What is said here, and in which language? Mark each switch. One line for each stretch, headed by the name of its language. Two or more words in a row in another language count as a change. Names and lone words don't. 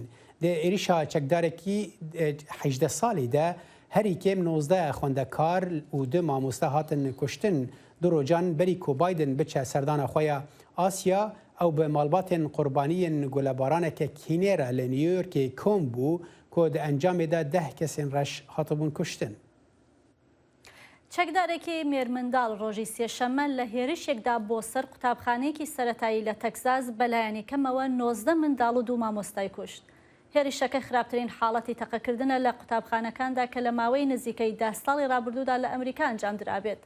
Kurdish: Di êrişa çekdarekî 18 salî de herî kêm 19 xwendekar û 2 mamoste hatin kuştin. Du rojan berî ku Biden biçe serdana xwe ya Asya ew bi malbatên qurbaniyên gulebaraneke kînê re li New Yorkê kom bû ku di encamê de 10 kesên reş hatibûn kuştin.
Central Kurdish: چەکدارێکی مێرمنداڵ ڕۆژی سێشەممە لە هێرشێکدا بۆ سەر قوتابخانەیەکی سەرەتایی لە تەکساس بەلایەنی کەمەوە 19 منداڵ و 2 مامۆستای کوشت. هێرشەکە خراپترین حاڵەتی تەقەکردنە لە قوتابخانەکاندا کە لە ماوەی نزیکەی 10 ساڵی ڕابردوودا لە ئەمریکا ئەنجام درابێت.